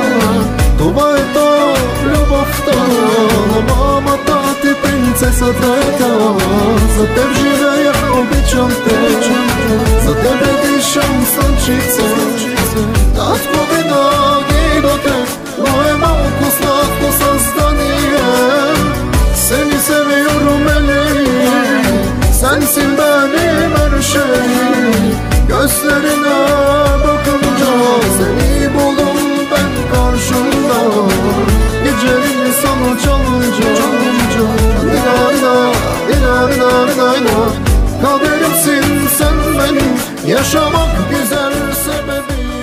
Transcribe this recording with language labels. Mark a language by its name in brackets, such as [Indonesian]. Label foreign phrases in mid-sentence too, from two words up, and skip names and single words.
[Bulgarian] Това е то любовта на мамата ти, принцесата е тя. За теб живея, обичам те, за тебе дишам слънчице. Татко, винаги до теб, мое малко сладко създание. [Turkish] Seni seviyorum Elif, sensin benim her şeyim. Gözlerine bakınca seni buldum ben karşımda. Gecenin sana çalınca kaderimsin sen benim, yaşamak güzel sebebim.